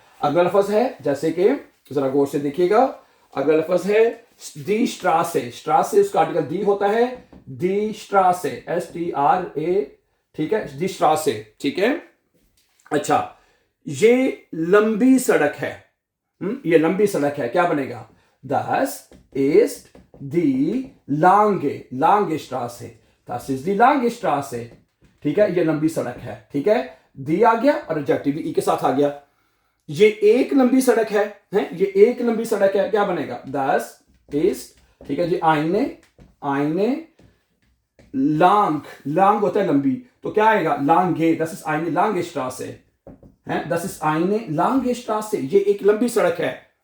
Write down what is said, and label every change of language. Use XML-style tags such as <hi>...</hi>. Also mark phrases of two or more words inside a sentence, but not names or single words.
<ur>اگلا لفظ ہے، جیسے کہ ذرا غور سے دیکھیے گا، اگلا لفظ ہے</ur> <de>die Straße, Straße</de> <ur>اس کا آرٹیکل دی ہوتا ہے,</ur> <de>die Straße,</de> <ur>STRA, ٹھیک ہے,</ur> <de>die Straße,</de> <ur>ٹھیک ہے. اچھا، یہ لمبی سڑک ہے، یہ لمبی سڑک ہے، کیا بنے گا,</ur> <de>das ist die lange, lange Straße, das ist die lange Straße,</de> <ur>ٹھیک ہے، یہ لمبی سڑک ہے، ٹھیک ہے، دی آ گیا اور ایڈجیکٹیو بھی ای کے ساتھ آ گیا. یہ ایک لمبی سڑک ہے، یہ ایک لمبی سڑک ہے، کیا بنے گا,</ur> <de>das ist,</de> <ur>ٹھیک ہے جی,</ur> <de>eine, eine, lang, lang</de> <ur>ہوتا ہے لمبی، تو کیا آئے گا,</ur> <de>lange, das ist eine lange Straße, das ist eine lange Straße,</de> <ur>दस इस आईने लांगे स्ट्रासे, یہ ایک لمبی سڑک ہے.</ur>